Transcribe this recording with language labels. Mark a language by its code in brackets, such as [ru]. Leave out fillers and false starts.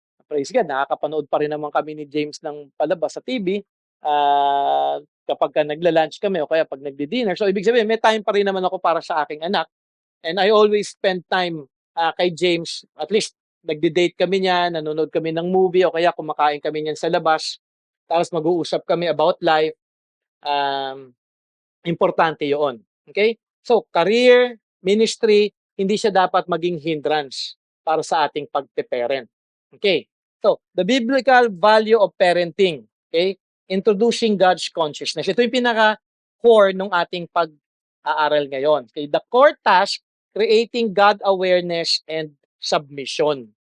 [en] Praise God, [tl] nakakapanood pa rin naman kami ni James ng palabas sa TV. Kapag ka nagla-lunch kami o kaya pag nagdi-dinner. So ibig sabihin, may time pa rin naman ako para sa aking anak. [en] And I always spend time kay James. [tl] At least, nagdi-date kami niya, nanonood kami ng movie o kaya kumakain kami niyan sa labas. Tapos mag-uusap kami [en] about life. [tl] Importante yun. Okay? So, career, ministry, hindi siya dapat maging hindrance para sa ating pagpe-parent. Okay? [en] So, the biblical value of parenting. Okay? Introducing God's consciousness. [tl] Ito yung pinaka-core ng ating pag-aaral ngayon. [en] Okay? The core task, creating God awareness and submission.